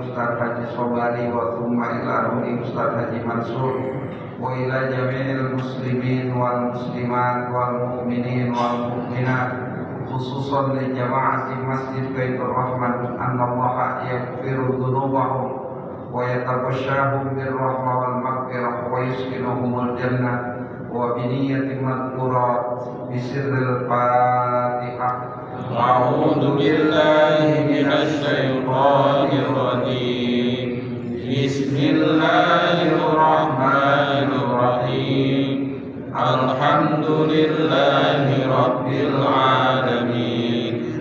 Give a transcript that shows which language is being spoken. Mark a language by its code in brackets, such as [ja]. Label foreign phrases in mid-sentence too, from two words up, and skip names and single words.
[ar] أستاذ حاجي صباري ثم إلى روح أستاذ حاجي منصور وإلى جميع المسلمين والمسلمات والمؤمنين والمؤمنات خصوصا لجماعة مسجد بيت الرحمن أن الله يغفر ذنوبهم ويتغشاهم بالرحمة والمغفرة ويسكنهم الجنة وبنية مذكورات بسر الفاتحة. أعوذ بالله من الشيطان الرجيم. بسم الله الرحمن الرحيم. الحمد لله رب العالمين.